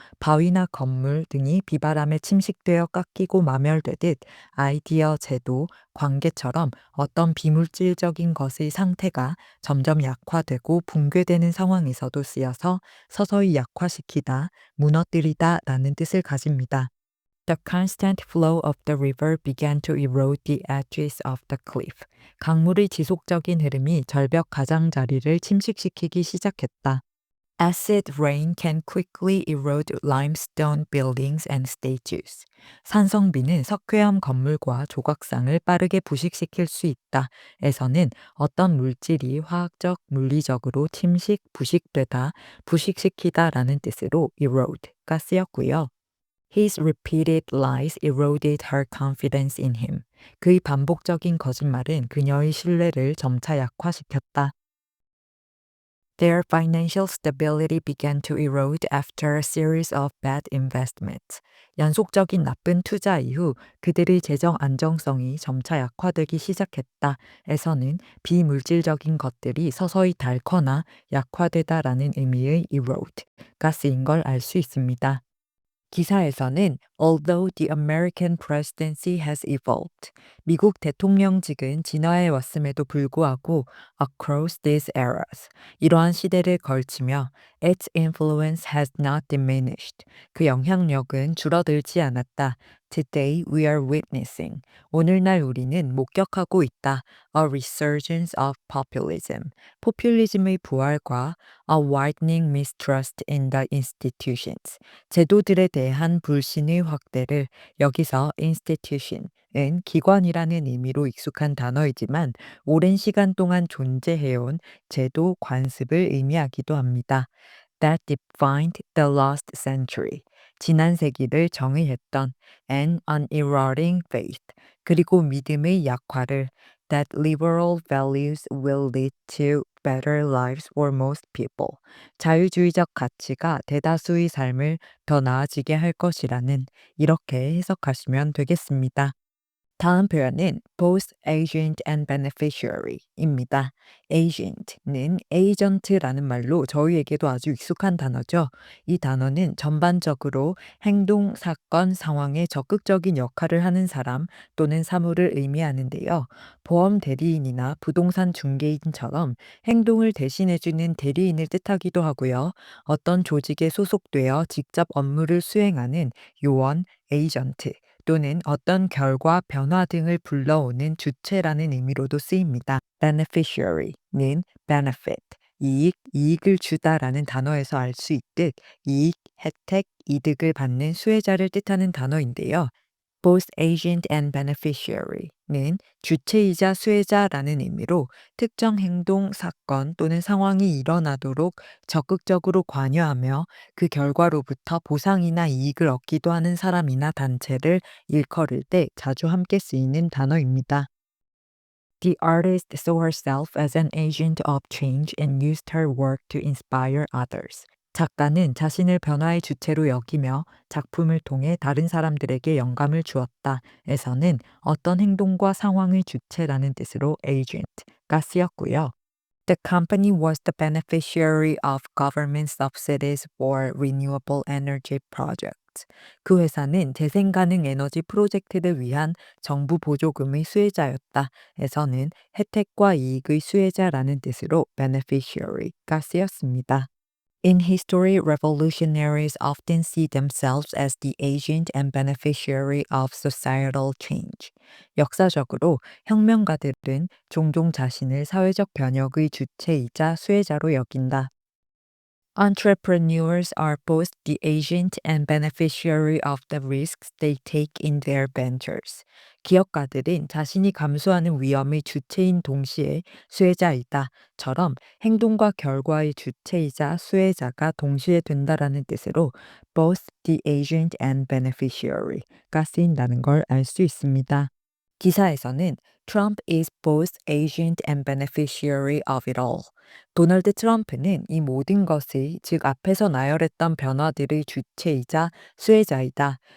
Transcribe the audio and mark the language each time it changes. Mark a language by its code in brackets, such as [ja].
[ko] 바위나 건물 등이 비바람에 침식되어 깎이고 마멸되듯 아이디어, 제도, 관계처럼 어떤 비물질적인 것의 상태가 점점 약화되고 붕괴되는 상황에서도 쓰여서 서서히 약화시키다, 무너뜨리다 라는 뜻을 가집니다. [en] The constant flow of the river began to erode the edges of the cliff. [ko] 강물의 지속적인 흐름이 절벽 가장자리를 침식시키기 시작했다. [en] Acid rain can quickly erode limestone buildings and statues. [ko] 산성비는 석회암 건물과 조각상을 빠르게 부식시킬 수 있다. 에서는 어떤 물질이 화학적, 물리적으로 침식, 부식되다, 부식시키다 라는 뜻으로 erode가 쓰였고요. [en] His repeated lies eroded her confidence in him. [ko] 그의 반복적인 거짓말은 그녀의 신뢰를 점차 약화시켰다. [en] Their financial stability began to erode after a series of bad investments. [ko] 연속적인 나쁜 투자 이후 그들의 재정 안정성이 점차 약화되기 시작했다. 에서는 비물질적인 것들이 서서히 닳거나 약화되다라는 의미의 erode가 쓰인 걸 알 수 있습니다. 기사에서는 [en] Although the American presidency has evolved, [ko] 미국 대통령직은 진화해 왔음에도 불구하고 [en] across these eras, [ko] 이러한 시대를 걸치며 [en] its influence has not diminished, [ko] 그 영향력은 줄어들지 않았다. [en] Today we are witnessing, [ko] 오늘날 우리는 목격하고 있다. [en] A resurgence of populism, [ko] 포퓰리즘의 부활과 [en] a widening mistrust in the institutions, [ko] 제도들에 대한 불신의 확대를. 여기서 institution은 기관이라는 의미로 익숙한 단어이지만 오랜 시간 동안 존재해온 제도, 관습을 의미하기도 합니다. [en] That defined the last century. [ko] 지난 세기를 정의했던 [en] and an eroding faith. [ko] 그리고 믿음의 약화를. [en] That liberal values will lead to better lives for most people. [ko] 자유주의적 가치가 대다수의 삶을 더 나아지게 할 것이라는, 이렇게 해석하시면 되겠습니다. 다음 표현은 [en] both agent and beneficiary [ko] 입니다. agent는 에이전트라는 말로 저희에게도 아주 익숙한 단어죠. 이 단어는 전반적으로 행동, 사건, 상황에 적극적인 역할을 하는 사람 또는 사물을 의미하는데요. 보험 대리인이나 부동산 중개인처럼 행동을 대신해주는 대리인을 뜻하기도 하고요. 어떤 조직에 소속되어 직접 업무를 수행하는 요원, 에이전트, 또는 어떤 결과, 변화 등을 불러오는 주체라는 의미로도 쓰입니다. beneficiary는 benefit, 이익, 이익을 주다라는 단어에서 알 수 있듯 이익, 혜택, 이득을 받는 수혜자를 뜻하는 단어인데요. [en] Both agent and beneficiary [ko] 는 주체이자 수혜자라는 의미로 특정 행동, 사건 또는 상황이 일어나도록 적극적으로 관여하며 그 결과로부터 보상이나 이익을 얻기도 하는 사람이나 단체를 일컬을 때 자주 함께 쓰이는 단어입니다. [en] The artist saw herself as an agent of change and used her work to inspire others. [ko] 작가는 자신을 변화의 주체로 여기며 작품을 통해 다른 사람들에게 영감을 주었다. 에서는 어떤 행동과 상황의 주체라는 뜻으로 agent가 쓰였고요. [en] The company was the beneficiary of government subsidies for renewable energy projects. [ko] 그 회사는 재생가능 에너지 프로젝트를 위한 정부 보조금의 수혜자였다. 에서는 혜택과 이익의 수혜자라는 뜻으로 beneficiary가 쓰였습니다. [en] In history, revolutionaries often see themselves as the agent and beneficiary of societal change. [ko] 역사적으로 혁명가들은 종종 자신을 사회적 변혁의 주체이자 수혜자로 여긴다. [en] Entrepreneurs are both the agent and beneficiary of the risks they take in their ventures. [ko] 기업가들은 자신이 감수하는 위험의 주체인 동시에 수혜자이다.처럼 행동과 결과의 주체이자 수혜자가 동시에 된다라는 뜻으로 [en] both the agent and beneficiary [ko] 가 쓰인다는 걸 알 수 있습니다. 기사에서는 [en] Trump is both agent and beneficiary of it all. [ko] 도널드 트럼프는 이 모든 것의, 즉 앞에서 나열했던 변화들의 주체이자 수혜자이다.